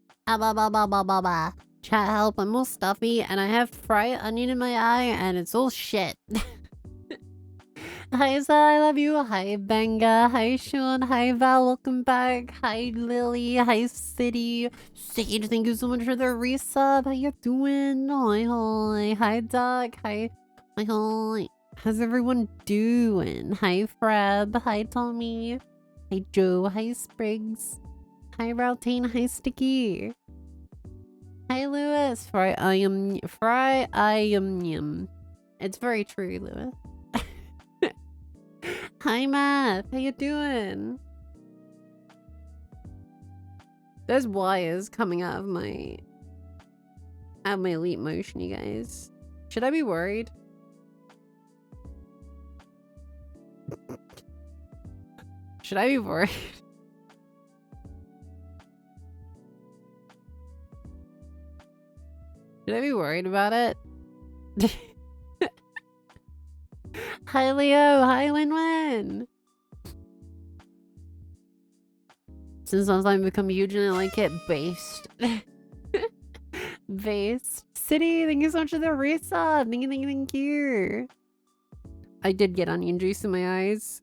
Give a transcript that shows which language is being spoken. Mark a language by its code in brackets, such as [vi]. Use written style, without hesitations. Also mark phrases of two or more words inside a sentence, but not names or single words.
[en] ba ba ba ba ba ba. Chat help, I'm all stuffy and I have fried onion in my eye and it's all shit. Hi Sa, I love you. Hi Benga. Hi Sean. Hi Val, welcome back. Hi Lily. Hi City. Sage, thank you so much for the resub. How you doing? Hi hi. Hi Doc. Hi. Hi hi. How's everyone doing? Hi Freb. Hi Tommy. Hi Joe. Hi Spriggs. Hi Routine. Hi Sticky. Hi Lewis. Fry I am. It's very true, Lewis. Hi Math, how you doing? There's wires coming out of my elite motion, you guys. Should I be worried? Should I be worried? Should I be worried about it? Hi Leo, hi Win-Win. Since I've become huge and I like it based. Based. City, thank you so much for the resub. Thank you. I did get onion juice in my eyes.